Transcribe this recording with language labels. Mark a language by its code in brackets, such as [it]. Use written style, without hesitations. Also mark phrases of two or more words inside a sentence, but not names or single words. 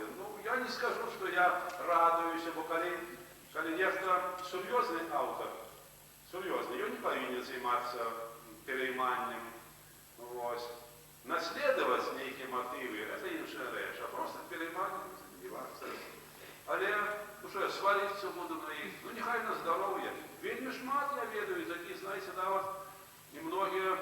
[uk] Ну, я не скажу, що я радуюся, бо коли некто серйозний автор, серйозний, він не повинен займатися перейманням. Ось. Наслідувати неякі мотиви – це інша реч, а просто перейманням займатися. Але вже сваритися буду на їх, ну нехай на здоров'я. [be] Вельми шмат я ведаю, такі, [uk] знаєте, да, от, і многі